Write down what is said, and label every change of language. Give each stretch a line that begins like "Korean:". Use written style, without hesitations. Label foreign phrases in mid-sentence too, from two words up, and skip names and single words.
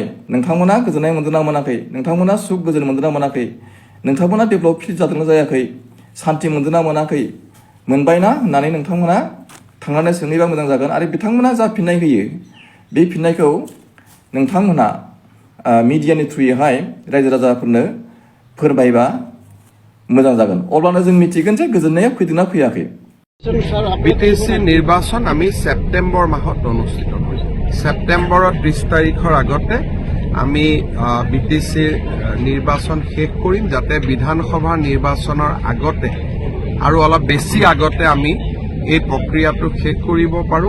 Bodo: नोंथांमोना गोजोननाय मोनदोंना मोनाखै, नोंथांमोना सुख गोजोन मोनदोंना मोनाखै, नोंथांमोना डेभेलप फिल जादोंना जायाखै, सान्थि मोनदोंना मोनाखै, मोनबायना होननानै नोंथांमोना थांनानै सोंहैबा मोजां जागोन। आरो बिथांमोना जा फिननाय होयो बे फिननायखौ नोंथांमोना मिडियानि थ्रुयैहाय रायजो राजाफोरनो फोरमायबा मोजां जागोन अब्लानो जों मिथिगोन जे गोजोननाया फैदोंना फैयाखै।
Assamese: বিটিচি নিৰ্বাচন আমি ছেপ্টেম্বৰ মাহত অনুষ্ঠিত কৰিম। ছেপ্টেম্বৰৰ 30 তাৰিখৰ আগতে আমি বিটিচিৰ নিৰ্বাচন শেষ কৰিম, যাতে বিধানসভাৰ নিৰ্বাচনৰ আগতে আৰু অলপ বেছি আগতে আমি এই প্ৰক্ৰিয়াটো শেষ কৰিব পাৰোঁ।